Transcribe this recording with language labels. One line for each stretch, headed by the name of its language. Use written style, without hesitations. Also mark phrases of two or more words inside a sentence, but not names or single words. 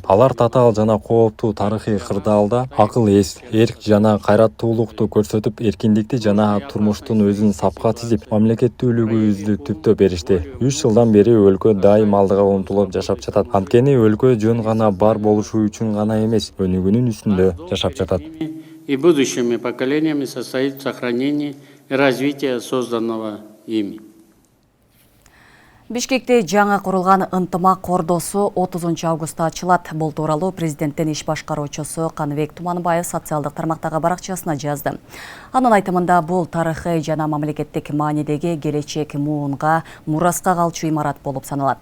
Kyrgyz: Алар татаал жана кооптуу тарыхый кырдаалда акыл эс, эрк жана кайраттуулукту көрсөтүп, эркиндикти жана турмуштун өзүн сапка тизип, мамлекеттүүлүгүбүздү түптөп беришти. 3 жылдан бери өлкө дайым алдыга умтулуп жашап жатат. Анткени өлкө жөн гана бар болушу үчүн гана эмес, өнүгүүнүн үстүндө жашап жатат.
Russian: И будущими поколениями состоит в сохранении и развитии созданного ими.
Kyrgyz: Бишкекте жаңы курулган ынтымак ордосу 30 августта ачылат. Бул тууралуу президенттин иш башкаруучусу Каныбек Туманбаев социалдык тармактагы баракчасына жазды. Анын айтымында бул тарыхый жана мамлекеттик маанидеги келечек муунга мураска калчу имарат болуп саналат.